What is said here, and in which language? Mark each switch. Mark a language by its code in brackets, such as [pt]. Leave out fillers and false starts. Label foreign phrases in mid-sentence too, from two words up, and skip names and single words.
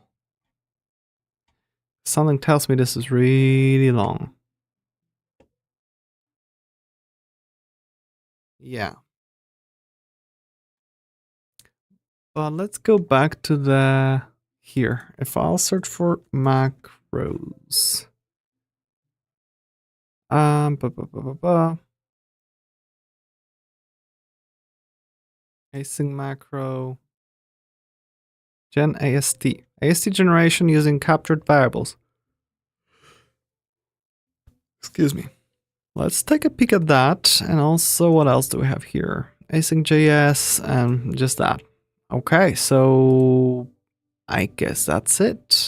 [en] Something tells me this is really long. Yeah. But let's go back to the here. If I'll search for macros. Ba, ba, ba, ba, ba. Async macro. Gen AST. AST generation using captured variables. Excuse me. Let's take a peek at that. And also, what else do we have here? Async JS and just that. Okay, so I guess that's it.